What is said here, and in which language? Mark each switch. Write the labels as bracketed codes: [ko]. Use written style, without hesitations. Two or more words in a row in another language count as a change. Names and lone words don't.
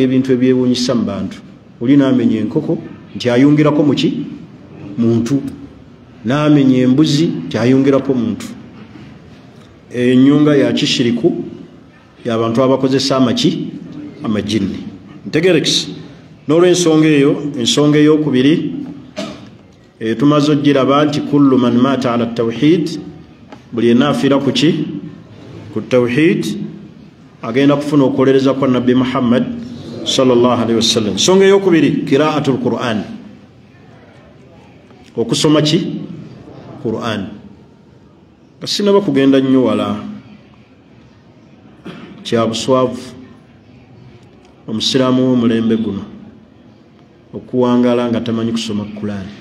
[lg] ebintu ebyewuunyisa mu bantu oli namenya enkoko nti ayungirako muki muntu namenya embuzi nti ayungirako muntu enyunga ya kishiriku y'abantu abakozesa amajini ntegerekisi n'olw'ensonga eyo ensonga ey'okubiri tumaze ogiraba nti [ar] كل من مات على التوحيد [lg] buli enaafiira ku tawhid agenda kufuna okukolereza kwa nabbi Muhammad [ar] صلى الله عليه وسلم. [lg] Ensonga ey'okubiri [ar] قراءة القرآن, [lg] okusoma Qur'an. Kasinaba kugenda nnyo wala kya buswavu omusiraamu w'omulembe guno okuwangala nga tamanyi kusoma Qur'an.